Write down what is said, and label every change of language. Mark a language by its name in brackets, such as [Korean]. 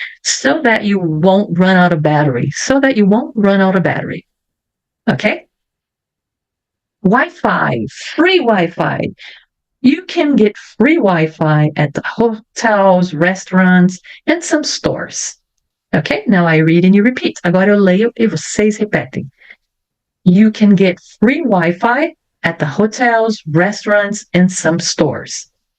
[English] So that you won't run out of battery. So that you won't run out of battery. Okay? Wi-Fi, free Wi-Fi. You can get free Wi-Fi at the hotels, restaurants, and some stores. Okay? Now I read and you repeat. [Portuguese] Agora eu leio e vocês repetem. [English] You can get free Wi-Fi at the hotels, restaurants, and some stores.